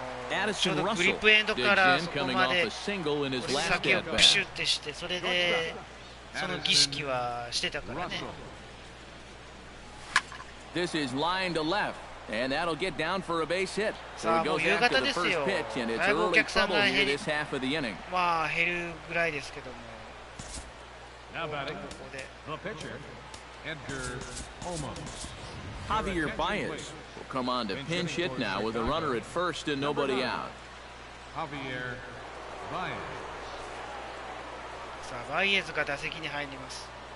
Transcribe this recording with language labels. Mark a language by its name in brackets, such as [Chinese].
[English] Addison Russell digs in, coming off a single in his last at bat. [Japanese] それでその儀式はしてたからね。 [English] This is line to left. And that'll get down for a base hit. So it goes after the first pitch, and it's early trouble here this half of the inning. [Japanese] まあ減るぐらいですけども。 [English] Now batting, the pitcher, Edgar Olmos. Javier Baez will come on to pinch hit now with a runner at first and nobody out. Javier Baez. [Japanese] さあ、バイエズが打席に入ります。